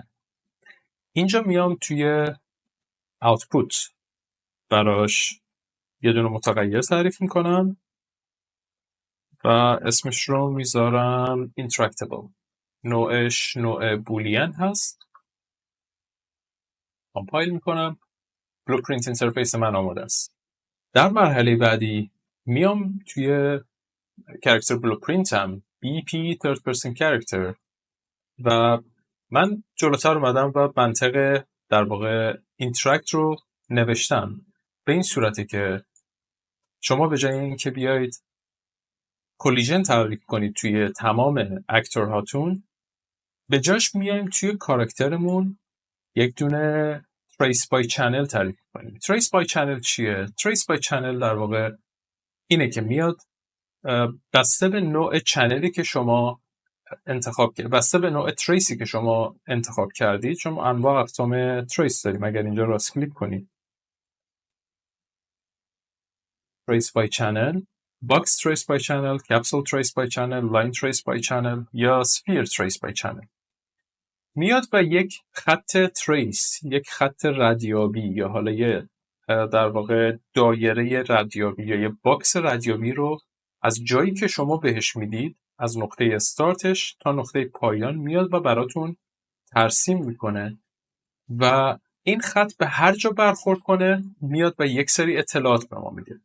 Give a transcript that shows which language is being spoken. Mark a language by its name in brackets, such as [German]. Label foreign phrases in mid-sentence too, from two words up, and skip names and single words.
[Persian] اینجا میام توی output براش یه دونه متغیر تعریف میکنم و اسمش رو میذارم interactable. نوعش نوع بولین هست. کامپایل میکنم. [English] blueprint interface [Persian] من آماده است. در مرحله بعدی میام توی کاراکتر بلوپرینتم [English] BP third person character [Persian] و من جلوتر اومدم و منطق در واقع اینتراکت رو نوشتم به این صورته که شما به جای اینکه بیایید کولیژن تعریف کنید توی تمام اکتورهاتون، به جاش میایم توی کاراکترمون یک دونه [English] trace by channel [Persian] تعریف کنیم. [English] trace by channel [Persian] چیه؟ [English] trace by channel [Persian] در واقع اینه که میاد بسته به نوع چنلی که شما انتخاب کردید، بسته به نوع تریسی که شما انتخاب کردید. شما انواع اقسام تریس داریم. اگر اینجا راست کلیک کنید [English] trace by channel، box trace by channel، capsule trace by channel، line trace by channel یا sphere trace by channel، [Persian] میاد و یک خط تریس، یک خط ردیابی یا حالا یه در واقع دایره ردیابی یا یه باکس ردیابی رو از جایی که شما بهش میدید، از نقطه استارتش تا نقطه پایان میاد و براتون ترسیم میکنه و این خط به هر جا برخورد کنه میاد و یک سری اطلاعات به ما میده.